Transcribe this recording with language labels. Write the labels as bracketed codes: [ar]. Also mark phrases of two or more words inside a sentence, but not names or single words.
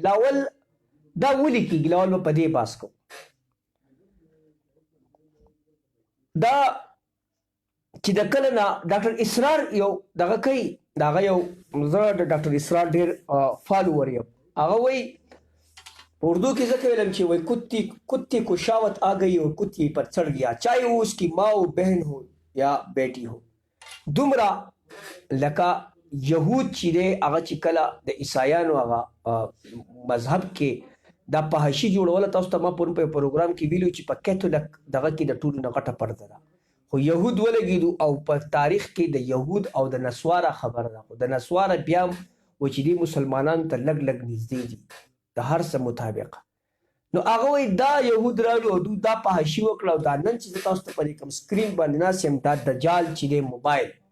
[ps] لاول دا ولې کېږي؟ لاول به په دې بحث کوو. دا چې د کله نه ډاکټر اسرار یو دغه کوي د هغه یو زه د ډاکټر اسرار ډېر فالوور یم هغه وایي اردو کې ځکه ویلم چې وایي [ur] کتی کو شاوت آ گئی اور کتی پر چڑھ گیا چاہے وہ اس کی ماں و بہن ہو یا بیٹی ہو [ps] دومره لکه یهود چې دی هغه چې کله د عیسایانو هغه مذهب کې دا فحاشي جوړوله تاسو ته ما پرون په پروګرام کې ویلو چې په کیتولک دغه کې د ټولو نه غټه پرده ده خو یهود ولګېدو او په تاریخ کې د یهود او د نسواره خبره ده خو د نسواره بیا هم و چې دې مسلمانانو ته لږ لږ نږدې دي د هر څه مطابق نو هغه وایي دا یهود راغلو او دوی دا فحاشي وکړه او دا نن چې زه تاسو ته په دې کوم سکرین باندې ناست یم دا دجال چې دی موبایل